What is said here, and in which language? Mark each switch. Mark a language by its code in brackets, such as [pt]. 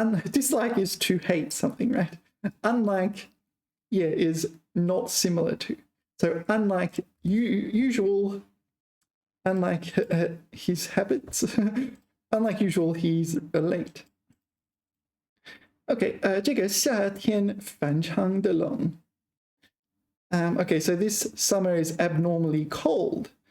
[en] Dislike is to hate something, right? Unlike, yeah, is not similar to. So unlike usual, unlike his habits, unlike usual, he's late. [zh] Okay, 这个夏天反常的冷。 [en] Okay, so this summer is abnormally cold.